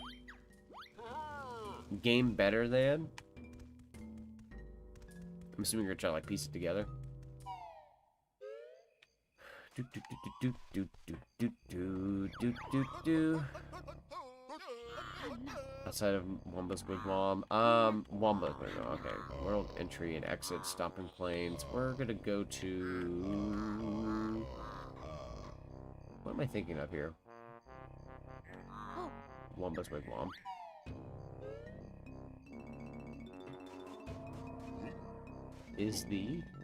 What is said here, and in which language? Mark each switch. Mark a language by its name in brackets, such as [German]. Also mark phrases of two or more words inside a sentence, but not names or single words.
[English] Game better than? I'm assuming you're trying to, like, piece it together. Outside of Womba's wigwam. Womba's wigwam. Okay. World entry and exit. Stomping plains. We're gonna go to. What am I thinking of here? Womba's wigwam. Is the.